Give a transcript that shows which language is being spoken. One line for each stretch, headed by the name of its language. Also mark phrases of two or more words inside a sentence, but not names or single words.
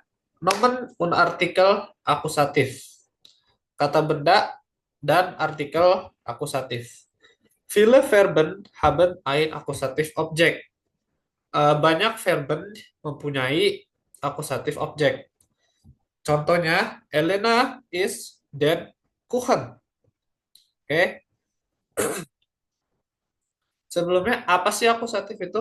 German: Nomen un artikel akusatif.
Indonesian: Kata benda dan artikel akusatif.
German: Viele Verben haben ein akusatif objek.
Indonesian: Banyak verben mempunyai akusatif objek. Contohnya,
German: Elena is den Kuchen.
Indonesian: Oke. Sebelumnya, apa sih akusatif itu?